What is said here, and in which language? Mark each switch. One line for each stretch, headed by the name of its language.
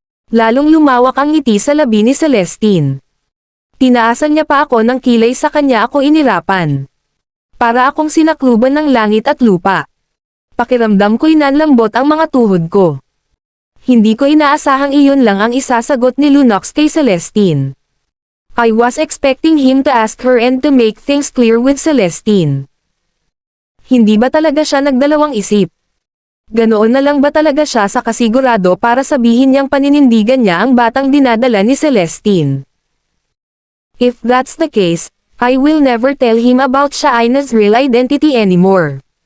Filipino: Lalong lumawak ang ngiti sa labi ni Celestine. Tinaasan niya pa ako ng kilay sa kanya ako inirapan. Para akong sinakluban ng langit at lupa. Pakiramdam ko'y nanlambot ang mga tuhod ko. Hindi ko inaasahang iyon lang ang isasagot ni Lunox kay Celestine.
English: I was expecting him to ask her and to make things clear with Celestine.
Filipino: Hindi ba talaga siya nagdalawang isip? Ganoon na lang ba talaga siya sa kasigurado para sabihin niyang paninindigan niya ang batang dinadala ni Celestine?
English: If that's the case, I will never tell him about Shaina's real identity anymore.